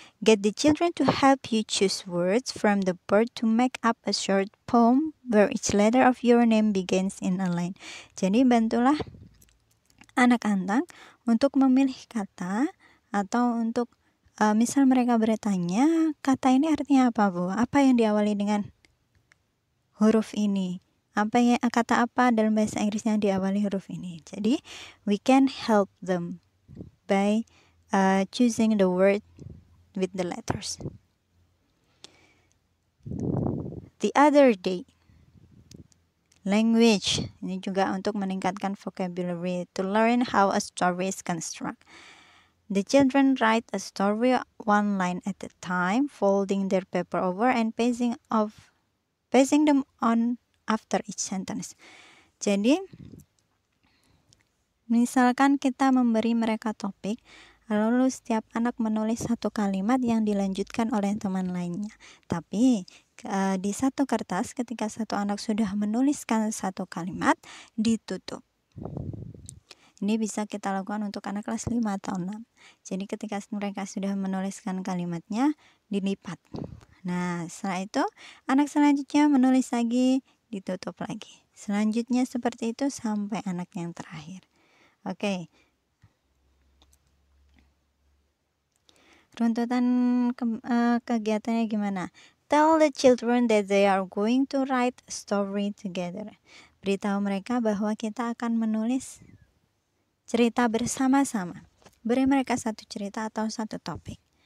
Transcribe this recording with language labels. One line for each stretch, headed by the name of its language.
English: Get the children to help you choose words from the board to make up a short poem where each letter of your name begins in a line.
Indonesian: Jadi bantulah anak-anak untuk memilih kata atau untuk misal mereka bertanya, kata ini artinya apa, Bu? Apa yang diawali dengan huruf ini? Kata apa dalam bahasa Inggris yang diawali huruf ini?
English: Jadi we can help them by choosing the word with the letters. The other day, language.
Indonesian: Ini juga untuk meningkatkan
English: vocabulary, to learn how a story is constructed. The children write a story one line at a time, folding their paper over and pasting them on after each sentence.
Indonesian: Jadi, misalkan kita memberi mereka topik, lalu setiap anak menulis satu kalimat yang dilanjutkan oleh teman lainnya. Tapi di satu kertas, ketika satu anak sudah menuliskan satu kalimat, ditutup. Ini bisa kita lakukan untuk anak kelas 5 atau 6. Jadi ketika mereka sudah menuliskan kalimatnya, dilipat. Nah, setelah itu anak selanjutnya menulis lagi, ditutup lagi. Selanjutnya seperti itu sampai anak yang terakhir. Oke. Runtutan kegiatannya gimana?
English: Tell the children that they are going to write a story together.
Indonesian: Beritahu mereka bahwa kita akan menulis cerita bersama-sama. Beri mereka satu cerita atau satu topik.